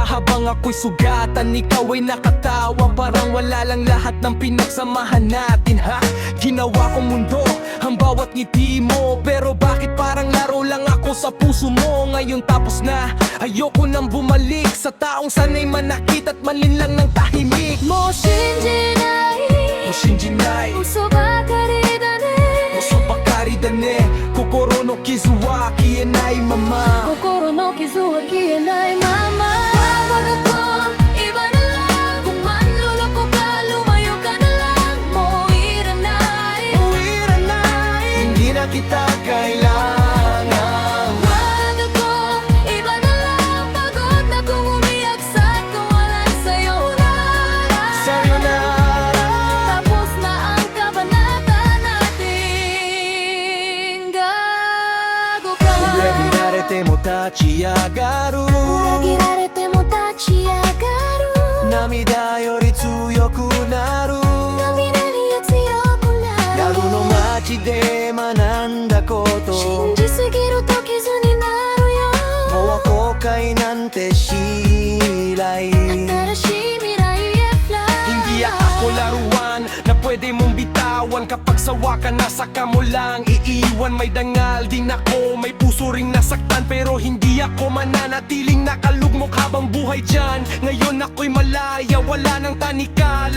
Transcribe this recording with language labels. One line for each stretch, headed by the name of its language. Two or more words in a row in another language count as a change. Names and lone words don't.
Filipino: Habang ako'y sugatan, ikaw ay nakatawa. Parang wala lang lahat ng pinagsamahan natin, ha? Ginawa kong mundo ang bawat ngiti mo, pero bakit parang laro lang ako sa puso mo? Ngayon tapos na, ayoko nang bumalik sa taong sanay manakit at malinlang ng tahimik.
Japanese: もう信じないもう信じない, 嘘ばかりだね嘘ばかりだね。心の傷は消えないまま。心の傷は消えないまま
Filipino: Wag ako, iba na lang. Kung manluloko ka, lumayo ka na lang. Moiranay, Hindi na kita kailangan. Wag ako, iba na lang. Pagod na kung umiyak sa kawalan sa'yo na lang. Sayonara. Tapos na ang kabanata natin. Gago ka.
Japanese: 裏切られても立ち上がる。裏切られても立ち上がる。涙より強くなる。涙には強くなる。夜の街で学んだこと信じすぎると傷になるよ。もう後悔なんてしない。新しい未来へ fly.
Filipino: Hindi ako laruan na pwede mong bitawan. Kapag sawa ka na, saka mo lang iiwan. May dangal din ako, may puso ring nasaktan, pero hindi ako mananatiling nakalugmok habang buhay dyan. Ngayon ako'y malaya, wala nang tanikala.